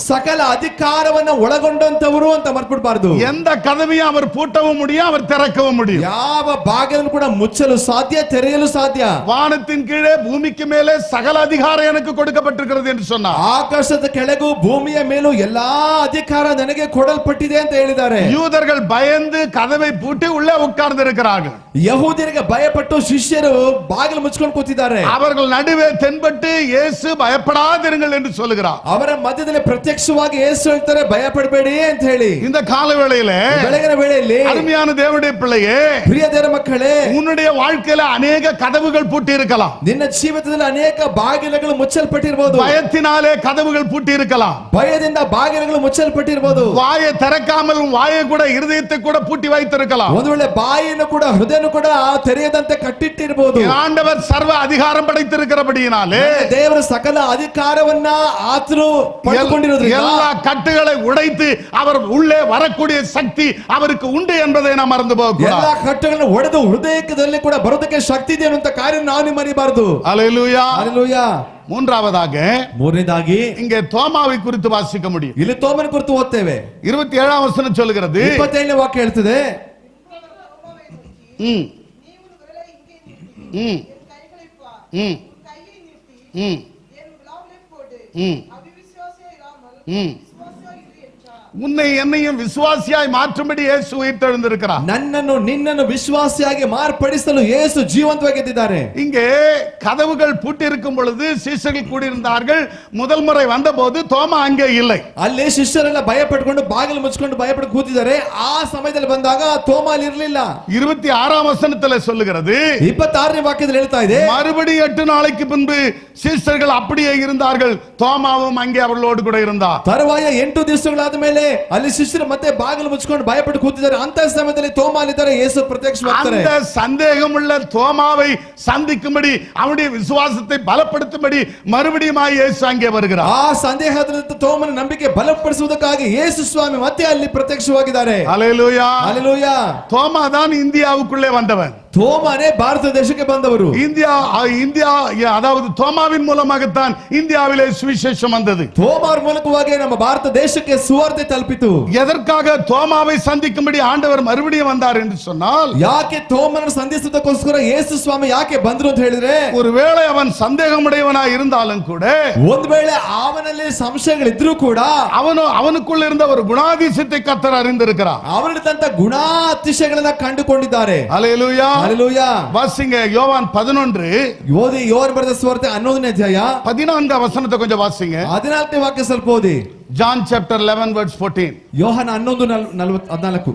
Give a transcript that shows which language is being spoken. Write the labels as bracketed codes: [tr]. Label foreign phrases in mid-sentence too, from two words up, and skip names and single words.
[kn] ಸಕಲ ಅಧಿಕಾರವನ್ನ ಒಳಗೊಂಡಂತವರು ಅಂತ ಮರ್ಬಿಡಬಾರದು. [ta] எந்த கதவையும் அவர் பூட்டவும் முடியும், அவர் திறக்கவும் முடியும். [kn] ಯಾವ ಬಾಗಿಲನ್ನು ಕೂಡ ಮುಚ್ಚಲು ಸಾಧ್ಯ, ತೆರೆಯಲು ಸಾಧ್ಯ. [ta] வானத்தின் கீழே பூமிக்கு மேலே சகல அதிகாரம் எனக்கு கொடுக்கப்பட்டிருக்கிறது என்று சொன்னார். [kn] ಆಕಾಶದ ಕೆಳಗೂ ಭೂಮಿಯ ಮೇಲೂ ಎಲ್ಲಾ ಅಧಿಕಾರ ನನಗೆ ಕೊಡಲ್ಪಟ್ಟಿದೆ ಅಂತ ಹೇಳಿದ್ದಾರೆ. [ta] யூதர்கள் பயந்து கதவை பூட்டி உள்ளே உட்கார்ந்து இருக்கிறார்கள். [kn] ಯಹೂದ್ಯರಿಗೆ ಭಯಪಟ್ಟು ಶಿಷ್ಯರು ಬಾಗಿಲು ಮುಚ್ಕೊಂಡು ಕೂತಿದ್ದಾರೆ. [ta] அவர்கள் நடுவே தென்பட்டு இயேசு பயப்படாதிருங்கள் என்று சொல்லுகிறார். [kn] ಅವರ ಮಧ್ಯದಲ್ಲಿ ಪ್ರತ್ಯಕ್ಷವಾಗಿ ಯೇಸು ಹೇಳ್ತಾರೆ, ಭಯಪಡಬೇಡಿ ಅಂತ ಹೇಳಿ. [ta] இந்த கால வேளையிலே [kn] ಬೆಳಗಿನ ವೇಳೆಯಲ್ಲಿ [ta] அருமையான தேவனுடைய பிள்ளையே, [kn] ಪ್ರಿಯ ದೇವರ ಮಕ್ಕಳೇ, [ta] உன்னுடைய வாழ்க்கையில அநேக கதவுகள் பூட்டி இருக்கலாம். [kn] ನಿನ್ನ ಜೀವಿತದಲ್ಲಿ ಅನೇಕ ಬಾಗಿಲುಗಳು ಮುಚ್ಚಲ್ಪಟ್ಟಿರಬಹುದು. [ta] பயத்தினாலே கதவுகள் பூட்டி இருக்கலாம். [kn] ಭಯದಿಂದ ಬಾಗಿಲುಗಳು ಮುಚ್ಚಲ್ಪಟ್ಟಿರಬಹುದು. [ta] வாயை திறக்காமல் வாயை கூட இருதயத்தை கூட பூட்டி வைத்திருக்கலாம். [kn] ಒಂದು ವೇಳೆ ಬಾಯಿಯನ್ನು ಕೂಡ ಹೃದಯನು ಕೂಡ ತೆರೆಯದಂತೆ ಕಟ್ಟಿಟ್ಟಿರಬಹುದು. [ta] ஆண்டவர் சர்வ அதிகாரம் படைத்திருக்கிறபடியினாலே [kn] ದೇವರು ಸಕಲ ಅಧಿಕಾರವನ್ನ ಆತನು ಪಡೆದುಕೊಂಡಿರೋದ್ರಿಂದ [ta] எல்லா கட்டுகளை உடைத்து அவர் உள்ளே வரக்கூடிய சக்தி அவருக்கு உண்டு என்பதை நாம் மறந்து போகக்கூடாது. [kn] ಎಲ್ಲಾ ಕಟ್ಟುಗಳನ್ನು ಒಡೆದು ಹೃದಯದಲ್ಲಿ ಕೂಡ ಬರೋದಕ್ಕೆ ಶಕ್ತಿ ಇದೆ ಅನ್ನುವಂತ ಕಾರ್ಯ ನಾವು ಮರಿಬಾರದು. [ta] அல்லேலூயா. [kn] ಹಲ್ಲೆಲೂಯಾ. ಮೂರನೇದಾಗಿ [ta] இங்கே தோமாவை குறித்து வாசிக்க முடியும். [kn] ಇಲ್ಲಿ ತೋಮನ ಕುರಿತು ಓದ್ತೇವೆ. [ta] 27ஆம் வசனம் சொல்கிறது, [kn] 27ನೇ ವಾಕ್ಯ ಹೇಳ್ತದೆ, [ta] உன்னை என்னையும் விசுவாசியாய் மாற்றும்படி இயேசு உயிர்த்தெழுந்திருக்கிறார். [kn] ನನ್ನನ್ನು ನಿನ್ನನ್ನು ವಿಶ್ವಾಸಿಯಾಗಿ ಮಾರ್ಪಡಿಸಲು ಯೇಸು ಜೀವಂತವಾಗಿ ಎದ್ದಿದ್ದಾರೆ. [ta] இங்கே கதவுகள் பூட்டி இருக்கும் பொழுது சீஷர்கள் கூடியிருந்தார்கள். முதல் முறை வந்தபோது தோமா அங்கே இல்லை. [kn] ಅಲ್ಲಿ ಶಿಷ್ಯರೆಲ್ಲ ಭಯಪಟ್ಟುಕೊಂಡು ಬಾಗಿಲು ಮುಚ್ಚಿಕೊಂಡು ಭಯಪಟ್ಟು ಕೂತಿದ್ದಾರೆ. ಆ ಸಮಯದಲ್ಲಿ ಬಂದಾಗ ತೋಮ ಅಲ್ಲಿ ಇರಲಿಲ್ಲ. [ta] 26ஆம் வசனத்தில் சொல்லுகிறது, [kn] 26ನೇ ವಾಕ್ಯದಲ್ಲಿ ಹೇಳ್ತಾ ಇದೆ, [ta] மறுபடி 8 நாளைக்கு பின்பு சீஷர்கள் அப்படியே இருந்தார்கள், தோமாவும் அங்கே அவர்களோடு கூட இருந்தார். [kn] ತರುವಾಯ 8 ದಿವಸಗಳಾದ ಮೇಲೆ ಅಲ್ಲಿ ಶಿಷ್ಯರು ಮತ್ತೆ ಬಾಗಿಲು ಮುಚ್ಚಿಕೊಂಡು ಭಯಪಟ್ಟು ಕೂತಿದ್ದಾರೆ. ಅಂತ ಸಮಯದಲ್ಲಿ ತೋಮಾ ಅಲ್ಲಿದ್ದಾರೆ, ಯೇಸು ಪ್ರತ್ಯಕ್ಷವಾಗ್ತಾರೆ. [ta] அந்த சந்தேகமுள்ள தோமாவை சந்திக்கும்படி அவருடைய விசுவாசத்தை பலப்படுத்தும்படி மறுபடியும் இயேசு அங்கே வருகிறார். [kn] ಆ ಸಂದೇಹದ ತೋಮನ ನಂಬಿಕೆ ಬಲಪಡಿಸುವುದಕ್ಕಾಗಿ ಯೇಸು ಸ್ವಾಮಿ ಮತ್ತೆ ಅಲ್ಲಿ ಪ್ರತ್ಯಕ್ಷವಾಗಿದ್ದಾರೆ. [ta] ஹல்லேலூயா, [kn] ಹಲ್ಲೆಲೂಯಾ. [ta] தோமா தான் இந்தியாவுக்குள்ளே வந்தவன். [kn] ತೋಮನೇ ಭಾರತ ದೇಶಕ್ಕೆ ಬಂದವರು. [ta] இந்தியா அதாவது தோமாவின் மூலமாகத்தான் இந்தியாவிலே சுவிசேஷம் வந்தது. [kn] ತೋಮಾರ ಮೂಲಕವಾಗಿ ನಮ್ಮ ಭಾರತ ದೇಶಕ್ಕೆ ಸುವಾರ್ತೆ ತಲುಪಿತು. [ta] எதற்காக தோமாவை சந்திக்கும்படி ஆண்டவர் மறுபடியும் வந்தார் என்று சொன்னால், [kn] ಯಾಕೆ ತೋಮನನ್ನು ಸಂಧಿಸುವುದಕ್ಕೋಸ್ಕರ ಯೇಸು ಸ್ವಾಮಿ ಯಾಕೆ ಬಂದ್ರು ಅಂತ ಹೇಳಿದ್ರೆ, [ta] ஒருவேளை அவன் சந்தேகமுடையவனாய் இருந்தாலும் கூட, [kn] ಒಂದು ವೇಳೆ ಅವನಲ್ಲಿ ಸಂಶಯಗಳಿದ್ರೂ ಕೂಡ [ta] அவனுக்குள்ள இருந்த ஒரு குணாதிசயத்தை கர்த்தர் அறிந்திருக்கிறார். [kn] ಅವರಿದ್ದಂತ ಗುಣಾತಿಶಯಗಳನ್ನ ಕಂಡುಕೊಂಡಿದ್ದಾರೆ. [ta] ஹல்லேலூயா, [kn] ಹಲ್ಲೆಲೂಯಾ. [ta] வாசிங்க யோவான் 11, [kn] ಓದಿ ಯೋಹಾನ ಬರೆದ ಸುವಾರ್ತೆ 11ನೇ ಅಧ್ಯಾಯ [ta] 14 வசனத்தை கொஞ்சம் வாசிங்க. [kn] 14ನೇ ವಾಕ್ಯ ಸ್ವಲ್ಪ ಓದಿ. [en] John chapter 11 verse 14. [kn] ಯೋಹಾನ 11:14.